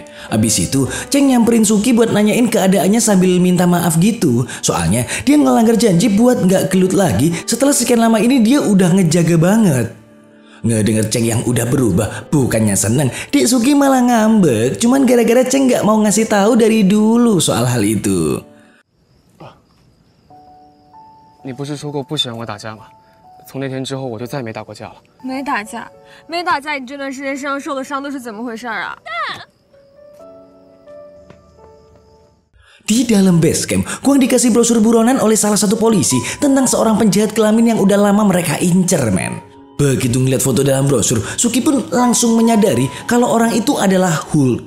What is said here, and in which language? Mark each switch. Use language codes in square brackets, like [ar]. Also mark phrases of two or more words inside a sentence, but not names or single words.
[id] Abis itu, Cheng nyamperin Suki buat nanyain keadaannya sambil minta maaf gitu. Soalnya dia ngelanggar janji buat gak gelut lagi setelah sekian lama ini dia udah ngejaga banget. Ngedenger Cheng yang udah berubah, bukannya seneng, Dik Suki malah ngambek. Cuman gara-gara Cheng gak mau ngasih tahu dari dulu soal hal itu. [zh] 你不是说过不喜欢我打架吗？从那天之后，我就再没打过架了。没打架，没打架，你这段时间身上受的伤都是怎么回事啊？ [id] Di dalam base camp, Kuang dikasih brosur buronan oleh salah satu polisi tentang seorang penjahat kelamin yang udah lama mereka incer men. Begitu ngeliat foto dalam brosur, Suki pun langsung menyadari kalau orang itu adalah Hulk.